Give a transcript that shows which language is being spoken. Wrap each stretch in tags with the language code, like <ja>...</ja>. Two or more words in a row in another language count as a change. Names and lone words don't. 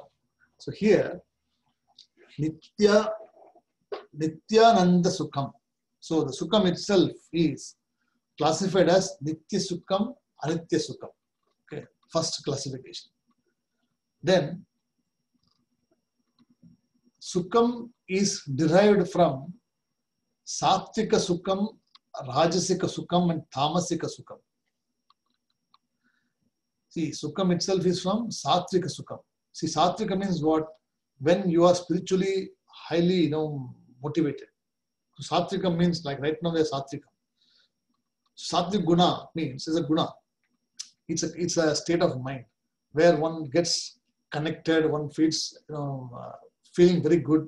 <en>So here,</en> <sa>Nityananda Sukham.</sa> <en>So the Sukham itself is classified as</en> <sa>Nitya Sukham, Anitya Sukham.</sa> <en>Okay, first classification. Then Sukham is derived from</en> <sa>Sattvika Sukham, Rajasika Sukham,</sa> <en>and</en> <sa>Tamasika Sukham.</sa> <en>See, Sukham itself is from</en> <sa>Sattvika Sukham.</sa> <en>See, Sattvika means what? When you are spiritually highly, motivated. So Sattvika means like right now we are Sattvika.</en> <sa>Sattvic Guna</sa> <en>means is a guna. It's a state of mind where one gets connected, one feels, feeling very good.</en>